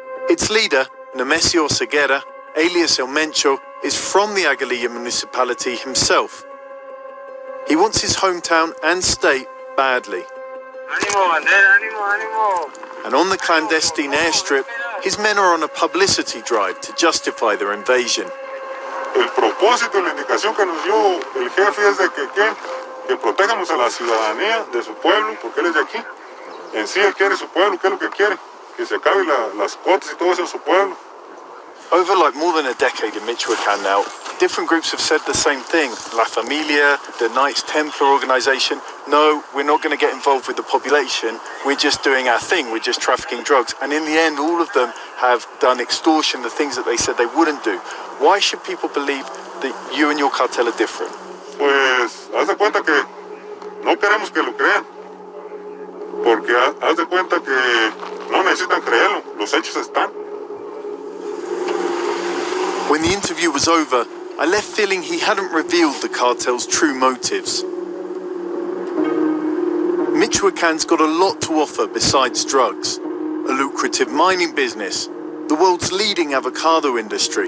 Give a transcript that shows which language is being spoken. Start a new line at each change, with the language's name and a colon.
English: Its leader, Nemesio Ceguera, alias El Mencho, is from the Aguililla municipality himself. He wants his hometown and state badly.
Spanish: Ánimo, bandera, ánimo, ánimo.
English: And on the clandestine airstrip, his men are on a publicity drive to justify their invasion.
Spanish: El propósito y la indicación que nos dio el jefe es de que protejamos a la ciudadanía de su pueblo, porque él es de aquí. En sí él quiere su pueblo, ¿qué es lo que quiere? Que se acaben las cuotas y todo eso en su pueblo.
English: Over more than a decade in Michoacan now, different groups have said the same thing. La Familia, the Knights Templar organization. No, we're not going to get involved with the population. We're just doing our thing. We're just trafficking drugs. And in the end, all of them have done extortion, the things that they said they wouldn't do. Why should people believe that you and your cartel are different?
Spanish: Pues haz de cuenta que no queremos que lo crean. Porque haz de cuenta que no necesitan creerlo. Los hechos están.
English: When the interview was over, I left feeling he hadn't revealed the cartel's true motives. Michoacan's got a lot to offer besides drugs. A lucrative mining business, the world's leading avocado industry.